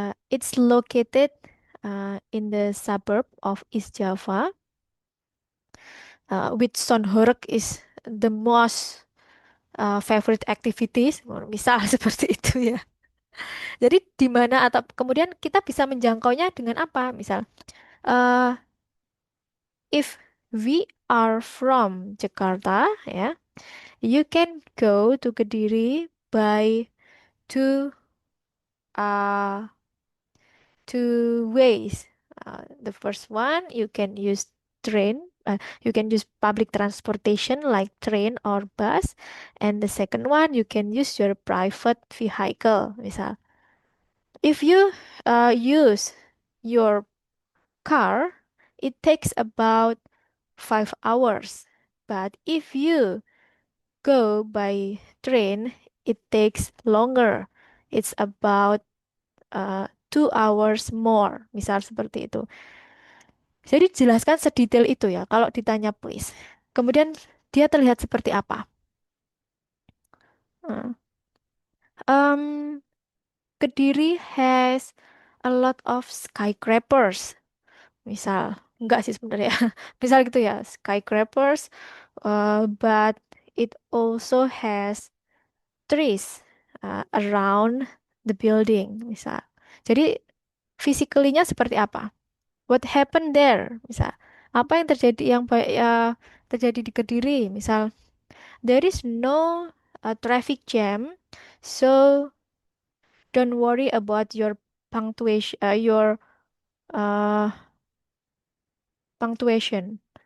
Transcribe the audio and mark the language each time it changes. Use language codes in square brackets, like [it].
[en] It's located in the suburb of East Java, which Sonhurk is the most favorite activities. [id] Misal seperti itu ya. Jadi di mana atau kemudian kita bisa menjangkaunya dengan apa? [en] Misal, eh if we are from Jakarta, ya, you can go to Kediri by two uh two ways. The first one you can use train. You can use public transportation like train or bus, and the second one you can use your private vehicle. Misal, if you use your car, it takes about 5 hours. But if you go by train, it takes longer. It's about 2 hours more. [id] Misal seperti itu. Jadi jelaskan sedetail itu ya kalau ditanya please. Kemudian dia terlihat seperti apa? [en] Nah, Um, Kediri has a lot of skyscrapers. [id] Misal, enggak sih sebenarnya. Misal gitu ya, [en] skyscrapers, but it also has trees around the building, misal. [id] Jadi, physically-nya seperti apa? [en] What happened there? [id] Misal, apa yang terjadi yang baik ya terjadi di Kediri? [en] Misal, there is no traffic jam, so don't worry about your punctuation, your uh, punctuation.